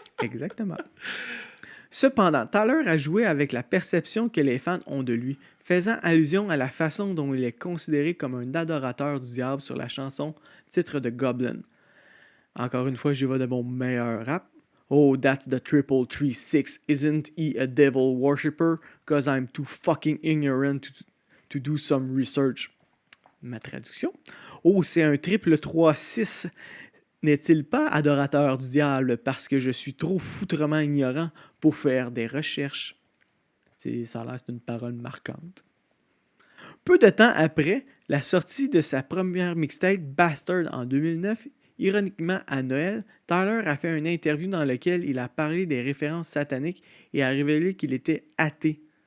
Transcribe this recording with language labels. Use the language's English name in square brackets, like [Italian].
[French] Exactement. Cependant, Tyler a joué avec la perception que les fans ont de lui, faisant allusion à la façon dont il est considéré comme un adorateur du diable sur la chanson titre de Goblin. Encore une fois, j'y vais de mon meilleur rap. [English] Oh, that's the 3-3-6. Isn't he a devil worshipper? Cause I'm too fucking ignorant to do some research. [French] Ma traduction. Oh, c'est un 3-3-6. N'est-il pas adorateur du diable parce que je suis trop foutrement ignorant pour faire des recherches? Ça a l'air c'est une parole marquante. Peu de temps après la sortie de sa première mixtape Bastard en 2009, ironiquement à Noël, Tyler a fait une interview dans laquelle il a parlé des références sataniques et a révélé qu'il était athée.